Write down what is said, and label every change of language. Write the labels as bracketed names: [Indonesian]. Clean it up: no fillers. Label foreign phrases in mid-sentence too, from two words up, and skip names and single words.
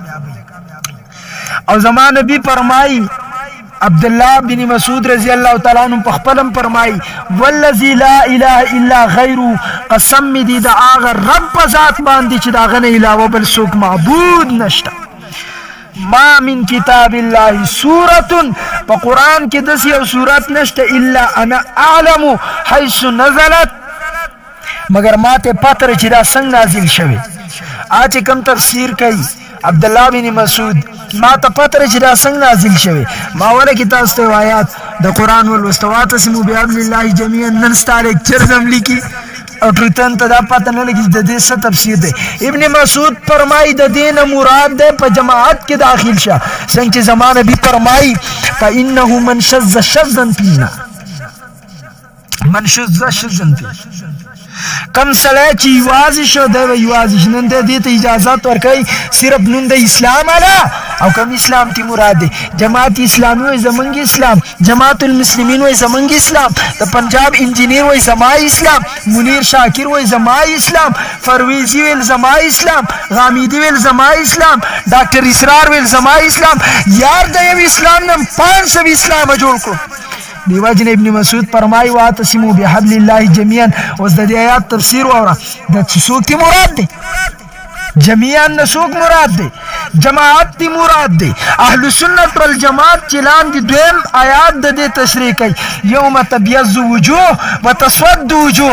[Pashto] او زما نبی فرمایي عبدالله بن مسعود [Arabic] رضی الله تعالی عنہ [Pashto] په خپلم فرمایي [Arabic] والذي لا اله الا غیره [Pashto] قسم می دی د هغه رب په ذات باندې چې د هغه نه علاوه بل څوک معبود نشته. [Arabic] ما من کتاب الله سورة [Pashto] په قرآن کې داسې یو سورت نشته [Arabic] الا انا اعلم حيث نزلت [Pashto] مگر ما ته پته چې دا څنګه نازل شوی. چې کوم تفسیر کوي عبدالله بن مسعود ما ته پته چې دا څنګه نازل شوی ما ولکه تاسو ته آیات د قرآن ولوسته [Arabic] واعتصموا بحبل الله جميعا [Pashto] نن ستا لیکچر زم لیکي او ټریټن ته دا پته نه لګي د دې څه تفسیر دی. ابن مسعود فرمایي د دې نه مراد دی په جماعت کې داخل شه څنګه چې زما نبي فرمایي [Arabic] فانه من شذ شذا فينا من شذ شذا فينا [Pashto] کم سړی چې یوازې شو دی به یوازې شي. نن دی دې ته اجازت ورکوي صرف نوم د اسلام علا او کم اسلام تی مراد دی. جماعت اسلامی وای زمونږ اسلام، جماعت المسلمین وای زمونږ اسلام، د پنجاب انجینیر وای زما اسلام، منیر شاکر وای زما اسلام، فرویزی ویل زما اسلام، غامیدی ویل زما اسلام، ډاکټر اسرار ویل زما اسلام. یار د یو اسلام نم 500 اسلام جوړ کړو. دیو جن ابن مسعود فرمایي [Arabic] واعتصموا بحبل الله جميعا. [Pashto] اوس د دې آیات تفسیر واوره د څوک تی مراد دی؟ جميعا نسوک مراد دی، جماعت تی مراد دی. اهل سنت والجماعت چلان دی دویم آیات د دې تشریح کوي [Arabic] یوم تبیض وجوه وتسود وجوه.